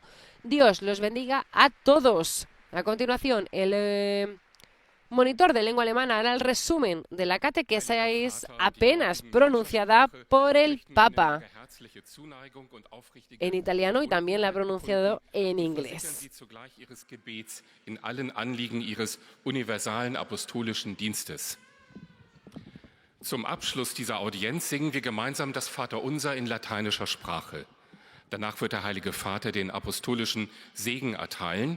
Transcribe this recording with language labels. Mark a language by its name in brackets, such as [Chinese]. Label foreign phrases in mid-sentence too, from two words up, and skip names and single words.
[Spanish] Dios los bendiga a todos. A continuación, el monitor de lengua alemana hará el resumen de la catequesis apenas pronunciada por el Papa en italiano y también la ha pronunciado en inglés. [German] Zum Abschluss dieser Audienz singen wir gemeinsam das Vaterunser in lateinischer Sprache. Danach wird der Heilige Vater den apostolischen Segen erteilen.